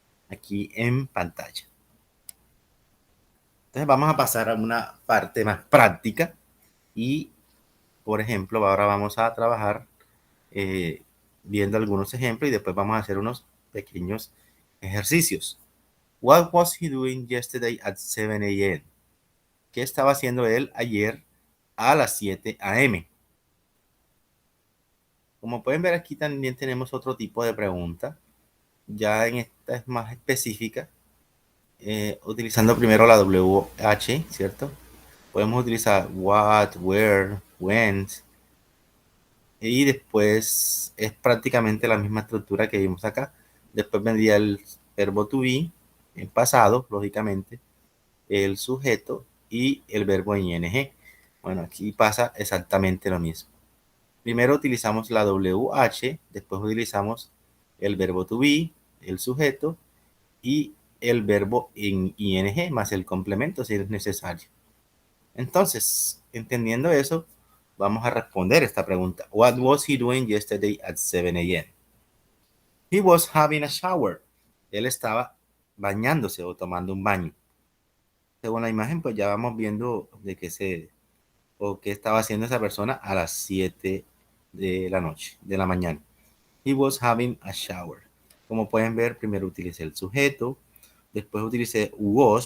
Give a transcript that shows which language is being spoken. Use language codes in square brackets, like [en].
[es] aquí en pantalla. Entonces vamos a pasar a una parte más práctica y, por ejemplo, ahora vamos a trabajar viendo algunos ejemplos y después vamos a hacer unos pequeños ejercicios. [en] What was he doing yesterday at 7 a.m.? [es] ¿Qué estaba haciendo él ayer a las 7 a.m.? Como pueden ver, aquí también tenemos otro tipo de pregunta. Ya en esta es más específica, utilizando primero la WH, ¿cierto? Podemos utilizar what, where, when, y después es prácticamente la misma estructura que vimos acá. Después vendría el verbo to be, en pasado, lógicamente, el sujeto y el verbo en ing. Bueno, aquí pasa exactamente lo mismo. Primero utilizamos la WH, después utilizamos el verbo to be, el sujeto y el verbo en ing más el complemento si es necesario. Entonces, entendiendo eso, vamos a responder esta pregunta. [en] What was he doing yesterday at 7 a.m.? He was having a shower. [es] Él estaba bañándose o tomando un baño. Según la imagen, pues ya vamos viendo de qué estaba haciendo esa persona a las 7 de la noche, de la mañana. [en] He was having a shower. [es] Como pueden ver, primero utilicé el sujeto, después utilicé was.